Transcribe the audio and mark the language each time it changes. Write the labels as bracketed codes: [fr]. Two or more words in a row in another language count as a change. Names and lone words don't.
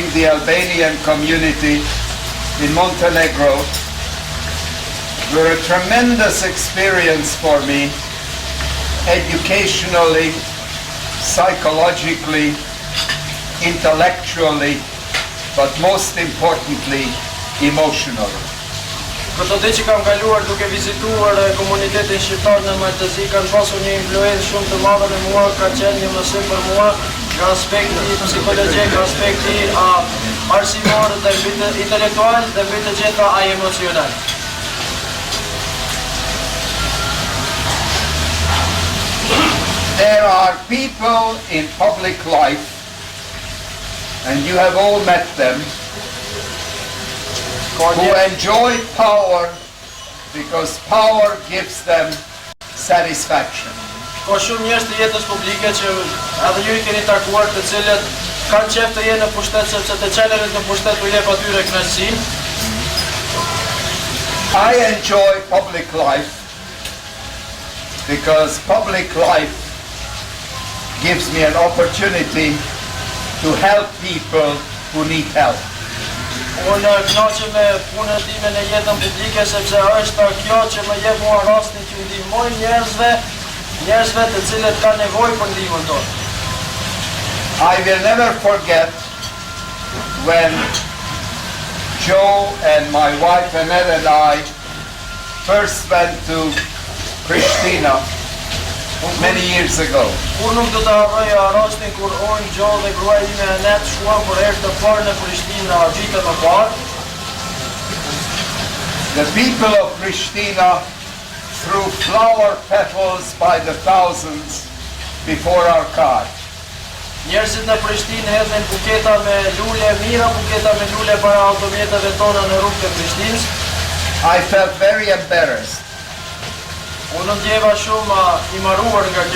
[en] the Albanian community in Montenegro were a tremendous experience for me, educationally, psychologically, intellectually, but most importantly, emotionally. [sq] Këto ditë që kam kaluar duke vizituar komunitetin shqiptar në Maltezi kanë pasur një influencë shumë të madhe në mua, ka qenë një mësim për mua nga aspekti psikologjik, nga aspekti arsimor dhe intelektual dhe mbi të gjitha ai emocional. [en] There are people in public life, and you have all met them, who enjoy power because power gives them satisfaction. [sq] Ka shumë njerëz të jetës publike që edhe ju i keni takuar, të cilët kanë qejf të jenë në pushtet sepse të çelërit në pushtet u jep atyre kënaqësi. [en] I enjoy public life because public life gives me an opportunity to help people who need help. [sq] Unë kënaqem me punën time në jetën publike sepse është kjo që më jep mua rastin që ndihmoj njerëzve të cilët kanë nevojë për ndihmën tonë. [en] I will never forget when Joe and my wife Annette and I first went to Pristina many years ago. [sq] Kur nuk do të harroj rastin kur unë, Joe dhe gruaja ime Annette shkuam për herë të parë në Prishtinë vitet më parë. [en] The people of Pristina threw flower petals by the thousands before our car. [sq] Njerëzit në Prishtinë hedhin buketa me lule mira, buketa me lule para automjeteve tona në rrugët e Prishtinës. [en] I felt very embarrassed. [sq] Unë ndjeva shumë I marruar nga kjo.